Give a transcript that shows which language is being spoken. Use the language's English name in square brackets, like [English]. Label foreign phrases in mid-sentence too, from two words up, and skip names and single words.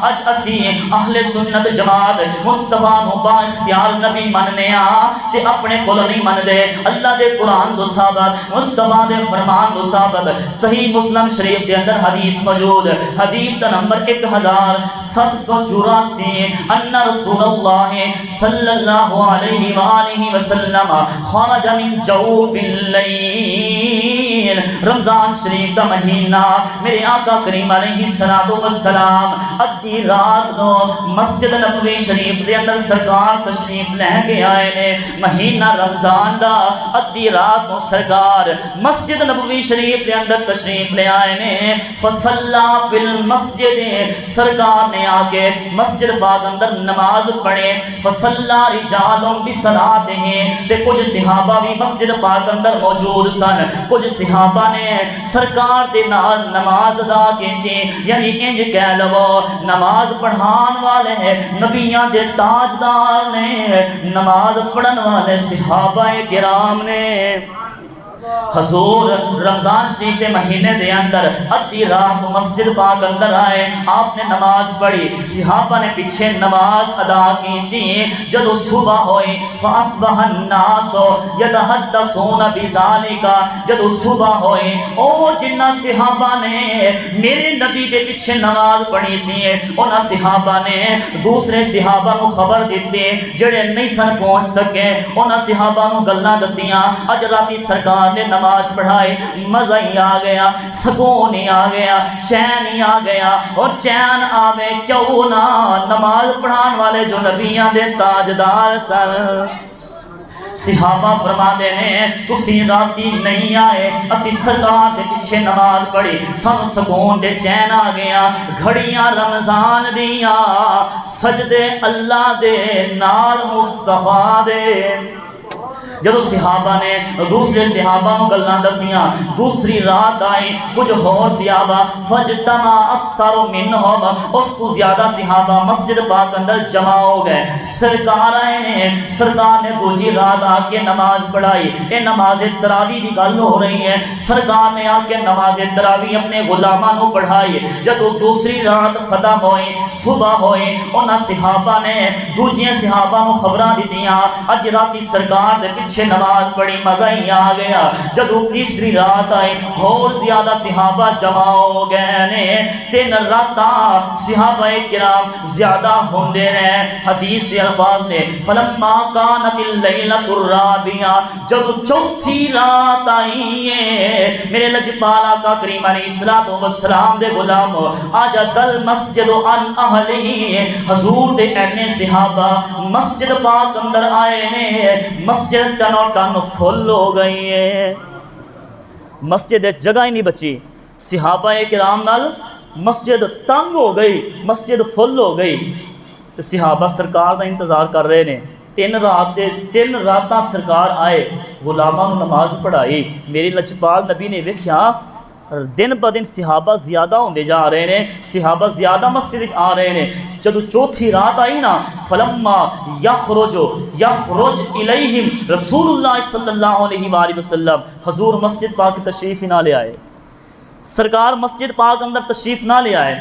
[Punjabi] اج اسی اہل سنت جماعت مصطفیٰ نو با اختیار نبی مننے آ تے اپنے کول نہیں من دے. اللہ دے قرآن دو ثابت, مصطفیٰ دے فرمان دو ثابت. صحیح مسلم شریف دے اندر حدیث موجود, حدیث دا نمبر 1784, [Arabic] ان رسول اللہ صلی اللہ علیہ وآلہ وسلم خرج من جوف اللیل. [Punjabi] رمضان شریف دا مہینہ, میرے آقا کریم [Arabic] علیہ السلام [Punjabi] ادھی رات نو مسجد نبوی شریف دے اندر سرکار تشریف لے کے آئے نے. مہینہ رمضان دا ادھی رات نو سرکار مسجد نبوی شریف دے اندر تشریف لے آئے نے. [Arabic] فصلا فی المسجد, [Punjabi] سرکار نے آ کے مسجد پاک اندر نماز پڑھے. [Arabic] فصلا رجال بصلاتہ, [Punjabi] تے کچھ صحابہ بھی مسجد پاک اندر موجود سن. کچھ صحابہ نے سرکار دے نال نماز ادا کیتی, یعنی انج کہہ لو نماز پڑھان والے نبیاں دے تاجدار نے, نماز پڑھن والے صحابہ کرام نے. حضور رمضان شریف کے مہینے دے اندر ادھی رات مسجد پاک اندر آئے, آپ نے نماز پڑھی, صحابہ نے پیچھے نماز ادا کی تھی. جدو صبح ہوئی [Arabic] فاصبح الناس یتحدثون بذالک, [Punjabi] جدو صبح ہوئی او جنہ صحابہ نے میرے نبی دے پیچھے نماز پڑھی سی, انہاں صحابہ نے دوسرے صحابہ کو خبر دیتی جڑے نہیں سن پہنچ سکے. انہاں صحابہ کو گلاں دسیاں, اج راتی سرکار نے نماز پڑھائی, مزہ ہی آ گیا, سکون ہی آ گیا, چین ہی آ گیا. اور چین آوے کیوں نہ, نماز پڑھان والے جو نبیاں دے تاجدار سن. صحابہ فرما دے نے تسی راتی نہیں آئے, اسی سرکار دے پیچھے نماز پڑھی, سن سکون دے چین آ گیا. گھڑیاں رمضان دیا, سجدے اللہ دے نال مصطفیٰ دے. جدو صحابہ نے دوسرے صحابہ کو گلاں دسیاں, دوسری رات آئی, کچھ اور صحابہ [Arabic] فجتمع اکثر منہم, [Punjabi] اس کو زیادہ صحابہ مسجد پاک اندر جمع ہو گئے. سرکار آئے نے, سرکار نے دوسری رات آ کے نماز پڑھائی. یہ نماز تراویح دی گل ہو رہی ہے. سرکار نے آ کے نماز تراویح اپنے غلاماں کو پڑھائی. جدو دوسری رات ختم ہوئی, صبح ہوئی, انہاں صحابہ نے دوجیاں صحابہ کو خبراں دتیاں اج راتی سرکار دے پیچھے نماز پڑھی, مزہ ہی آ گیا. جدو تیسری رات آئی اور زیادہ صحابہ جمع ہو گئے نے. 3 راتاں صحابہ کرام زیادہ ہوندے رہے. حدیث کے الفاظ نے [Arabic] فلما کانت اللیلۃ الرابعہ, [Punjabi] جب چوتھی رات آئی ہے, میرے لجپال آقا کریم [Arabic] علیہ الصلوۃ والسلام [Punjabi] دے غلام [Arabic] عجز المسجد عن اہلہ, [Punjabi] حضور دے اینے صحابہ مسجد پاک اندر آئے نے. مسجد ٹنو ٹن فل ہو گئی ہے, مسجد جگہ ہی نہیں بچی. صحابہ کرام نال مسجد تنگ ہو گئی, مسجد فل ہو گئی. تو صحابہ سرکار دا انتظار کر رہے نے. تین راتاں سرکار آئے غلاماں نوں نماز پڑھائی. میرے لجپال نبی نے ویکھیا دن ب دن صحابہ زیادہ ہوندے جا رہے ہیں, صحابہ زیادہ مسجد آ رہے ہیں. جدو چوتھی رات آئی نا [Arabic] فلما یخرج الیہم رسول اللہ صلی اللہ علیہ وآلہ وسلم, [Punjabi] حضور مسجد پاک تشریف نہ لے آئے, سرکار مسجد پاک اندر تشریف نہ لے آئے.